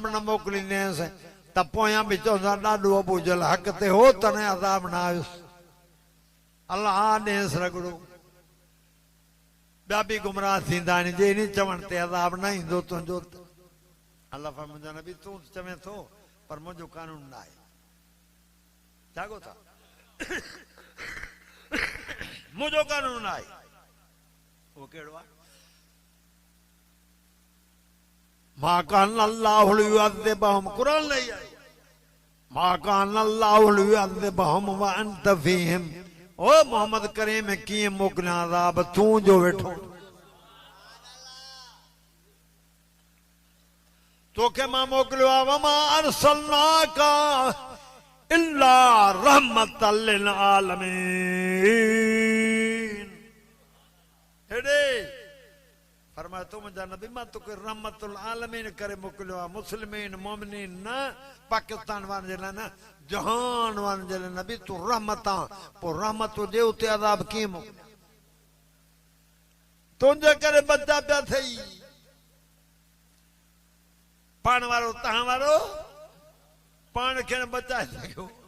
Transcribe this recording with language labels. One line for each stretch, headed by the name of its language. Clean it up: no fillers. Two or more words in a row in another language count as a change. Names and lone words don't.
Sindhi: न मोकिलींदेसि त पोयां बि चवंदा ॾाढो अबू जहल हक़ ते हो तॾहिं अज़ाब न आयुसि अल्लाह ॾेसि रगड़ो ॿिया बि गुमराह थींदा आहिनि जे इन चवण ते अज़ाब न ईंदो तुंहिंजो अल्लाह फरमाईंदो नबी तूं चवे थो पर मुंहिंजो कानून न आहे जागो था मुंहिंजो कानून आहे उहो कहिड़ो आहे
Arabic: ما كان الله ليعذبهم
Sindhi: क़ुरान लही आहे
Arabic: ما كان الله ليعذبهم وأنت فيهم
Sindhi: ओ मोहम्मद करीम कीअं मोकिलियां अज़ाब तूं जो वेठो तोखे मां मोकिलियो आहे
Arabic: وما أرسلناك إلا رحمة للعالمين
Sindhi: हेॾे फरमायो तूं मुंहिंजा नबी मां तोखे
Arabic: رحمة العالمين
Sindhi: करे मोकिलियो आहे मुस्लिमीन मोमिनीन न पाकिस्तान वारनि जे लाइ न जहान वारनि जे लाइ नबी तूं रहमत आहे पोइ रहमत हुजे उते अज़ाब कीअं मोकिलियो तुंहिंजे करे बचा पिया थई पाण वारो तव्हां वारो पाण खे न बचाए सघियो